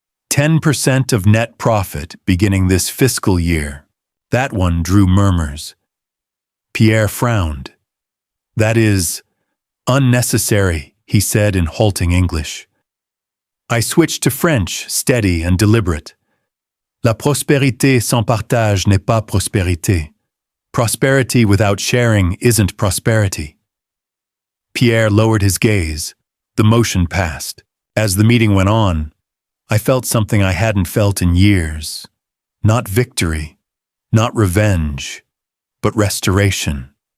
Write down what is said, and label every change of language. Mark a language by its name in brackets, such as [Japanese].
[English] 10% of net profit beginning this fiscal year. That one drew murmurs. Pierre frowned. "That is unnecessary," he said in halting English. I switched to French, steady and deliberate. [French] La prospérité sans partage n'est pas prospérité. [English] Prosperity without sharing isn't prosperity. Pierre lowered his gaze. The motion passed. As the meeting went on, I felt something I hadn't felt in years. Not victory, not revenge, but restoration.